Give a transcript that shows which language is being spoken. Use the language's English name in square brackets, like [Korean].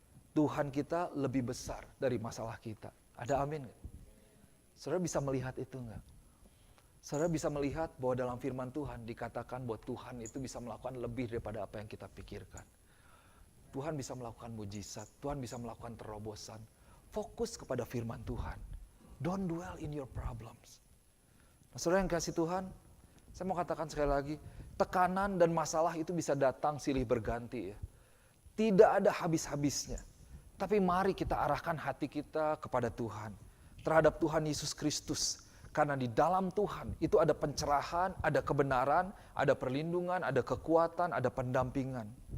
[Indonesian] Tuhan kita lebih besar dari masalah kita. Ada amin nggak? Saudara bisa melihat itu nggak? Saudara bisa melihat bahwa dalam firman Tuhan dikatakan bahwa Tuhan itu bisa melakukan lebih daripada apa yang kita pikirkan. Tuhan bisa melakukan mujizat, Tuhan bisa melakukan terobosan. Fokus kepada firman Tuhan. [English] Don't dwell in your problems. [Indonesian] Nah, saudara yang kasih Tuhan, saya mau katakan sekali lagi, tekanan dan masalah itu bisa datang silih berganti ya. Tidak ada habis-habisnya. Tapi mari kita arahkan hati kita kepada Tuhan. Terhadap Tuhan Yesus Kristus. Karena di dalam Tuhan itu ada pencerahan, ada kebenaran, ada perlindungan, ada kekuatan, ada pendampingan.